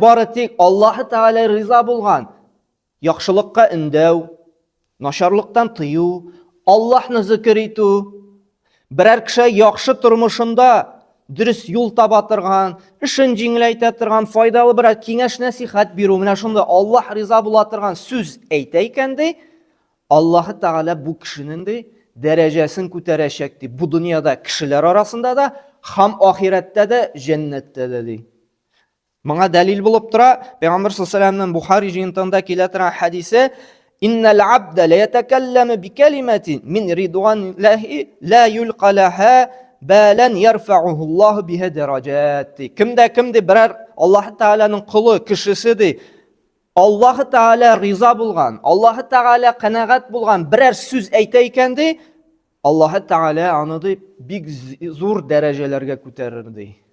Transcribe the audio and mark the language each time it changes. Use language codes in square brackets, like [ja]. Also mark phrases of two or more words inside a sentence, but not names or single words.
[tt] бары тик Аллаһ Тәгалә риза булган яхшылыкка өндәү, начарлыктан тыю, Аллаһны зикр итү, берәр кеше яхшы тормышында дөрес юл таба торган, эшен җиңеләйтә торган, файдалы берәр киңәш насихат бирү, менә шунда Аллаһ риза була торган сүз әйтә икән ди, Аллаһ Тәгалә бу кешенең дәрәҗәсен күтәрәчәк ди. Бу дөньяда кешеләр арасында да һәм ахирәттә дә, җәннәттә дә ди. Моңа дәлил булып тора Пәйгамбер саллаллаһу Бухари җыентында килә торган хадисе: [ar] "إن العبد ليتكلم بالكلمة من رضوان الله لا يلقي لها بالا يرفعه الله بها درجات." [tt] Кемдә берәр Аллаһ Тәгаләнең кулы, кешесе ди, Аллаһ Тәгалә риза булган, Аллаһ Тәгалә канагать булган берәр сүз әйтә икән ди, Аллаһ Тәгалә аны ди бик зур дәрәҗәләргә күтәрер ди.